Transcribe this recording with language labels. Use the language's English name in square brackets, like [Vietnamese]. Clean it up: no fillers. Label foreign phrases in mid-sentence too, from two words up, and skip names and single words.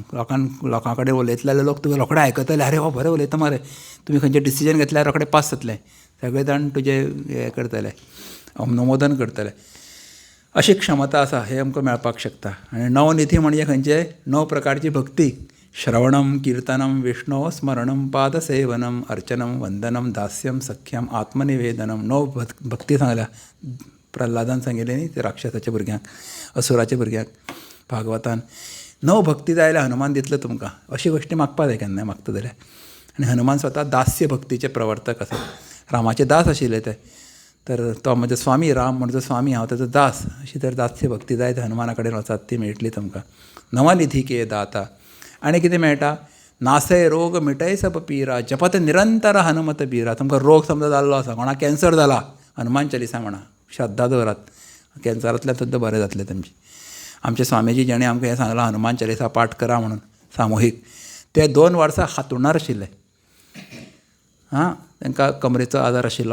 [Konkani] लोकां कडेन उलयतले जाल्यार लोक तुवें रोखडे आयकतले. अरे हो बरें उलयता मरे. तुमी खंयचें डिसिजन घेतल्यार रोखडें पास जातलें. सगळे जाण तुजें हें करतले, अनुमोदन करतले. अशी क्षमता आसा, हे आमकां मेळपाक शकता. आनी नवनिधी म्हणजे खंयचे, 9 प्रकारची भक्ती. [Sanskrit] श्रवणम, कीर्तनम, विष्णो स्मरणम, पादसेवनम, अर्चनम, वंदनम, दास्यम, सख्यम, आत्मनिवेदनम. [Konkani] 9 भक्ती सांगल्या. प्रल्हादान सांगिल्ली न्ही ते राक्षसाच्या भुरग्यांक, असुराच्या भुरग्यांक भागवतान. 9 भक्ती जाय जाल्यार हनुमान दितलो तुमकां. अशी गोश्टी मागपा जाय केन्नाय मागता जाल्यार. आनी हनुमान स्वता दास्य भक्तीचे प्रवर्तक आसा. रामाचे दास आशिल्ले ते. तर तो म्हजो स्वामी, राम म्हणजे स्वामी, हांव ताचो दास. अशी तर दास्य भक्ती जाय तर हनुमाना कडेन वचात, ती मेळटली तुमकां. [Awadhi] नवनिधी के दाता. [Konkani] आनी कितें मेळटा, [Awadhi] नासय रोग, मिटय सब पीरा, जपत निरंतर हनुमत बीरा. [Konkani] तुमकां रोग समजा जाल्लो आसा, कोणाक कॅन्सर जाला, हनुमान चालिसा म्हणा, श्रद्धा दवरात, कॅन्सरांतल्यान सुद्दां बरें जातलें तुमचें. आमचे स्वामीजी जेणें आमकां हें सांगलां, हनुमान चालिसा पाठ करा म्हणून सामुहीक. ते 2 वर्सां हांतरुणार आशिल्ले. तांकां कमरेचो आजार आशिल्लो.